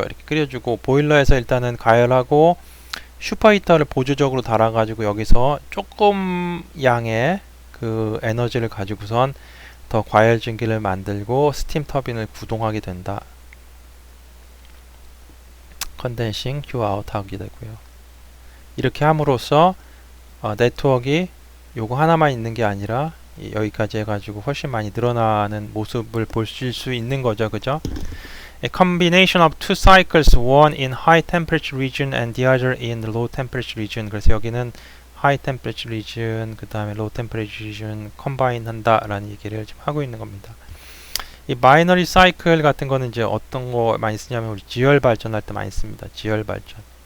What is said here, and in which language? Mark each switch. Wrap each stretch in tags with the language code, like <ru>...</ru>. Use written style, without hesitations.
<ko>이렇게 끓여주고, 보일러에서 일단은 가열하고, 슈퍼히터를 보조적으로 달아가지고 여기서 조금 양의 그 에너지를 가지고선 더 과열 증기를 만들고 스팀 터빈을 구동하게 된다. 컨덴싱, Q 아웃 하게 되고요. 이렇게 함으로써 네트워크가 요거 하나만 있는 게 아니라 여기까지 해가지고 훨씬 많이 늘어나는 모습을 보실 수 있는 거죠. 그죠?</ko> <en>A combination of two cycles, one in high temperature region and the other in the low temperature region.</en> <ko>그래서 여기는</ko> <en>high temperature region,</en> <ko>그 다음에</ko> <en>low temperature region</en> <ko>combine 한다라는 얘기를 지금 하고 있는 겁니다. 이 binary cycle 같은 거는 이제 어떤 거 많이 쓰냐면 우리 지열 발전할 때 많이 씁니다. 지열 발전.</ko>